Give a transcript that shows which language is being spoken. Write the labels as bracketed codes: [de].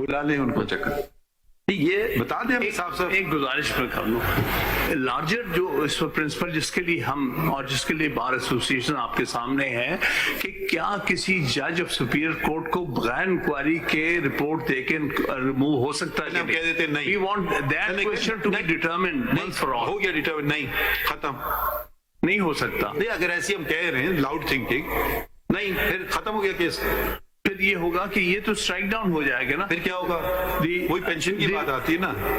[ur] بلا لیں ان کو, چیک کر. یہ بتا دیں صاحب صاحب. ایک گزارش میں کر لوں, لارجر جو اس پرنسپل جس کے لیے ہم اور جس کے لیے بار ایسوسیشن آپ کے سامنے ہے, کہ کیا کسی جج آف سپیریئر کورٹ کو بغیر انکوائری کے رپورٹ دے کے ریموو ہو سکتا ہے؟ ہم کہہ دیتے نہیں. [en] We want that question to be determined once for all. [ur] ہو گیا ڈیٹرمنٹ, نہیں ختم, نہیں ہو سکتا. نہیں اگر ایسی ہم کہہ رہے ہیں لاؤڈ تھنکنگ, نہیں پھر ختم ہو گیا کیس. پھر یہ ہوگا کہ یہ تو اسٹرائک ڈاؤن ہو جائے گا نا. پھر کیا ہوگا؟ وہی پینشن کی بات آتی ہے نا